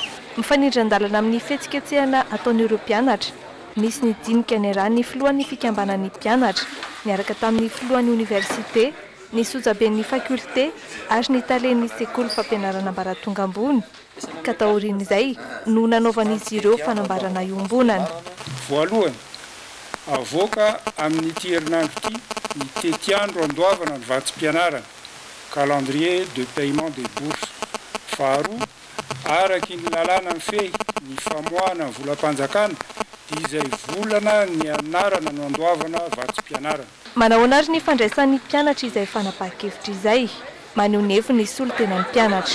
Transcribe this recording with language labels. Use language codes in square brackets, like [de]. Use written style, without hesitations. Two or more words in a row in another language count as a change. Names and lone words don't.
[mg] Mifanindran-dalana amin'ny fihetsiketsehana ataon'ireo mpianatra misy ny dinika ny raha ny filohan'ny fikambanan'ny mpianatra niaraka tamin'ny filohan'ny université ny sojaben'ny faculté ary ny talen'ny sekoly fampianarana ambaratonga ambony ka taorian'izay no nanaovan'izy ireo fanambarana iombonana. Voalohany avoaka amin'ity herinandro ity ny tetiandro andoavana ny vatsim-pianarana [fr] calendrier de paiement des bourses. [mg] Faharoa araky ny lalàna mifehy ny famoahana ny volam-panjakana dia izay volana ny anarana no andoavana vatsim-pianarana. Manahoana ary ny fandraisan'ny mpianatra izay fanapahan-kevitra izay maneho ny heviny ny solotenan'ny mpianatra.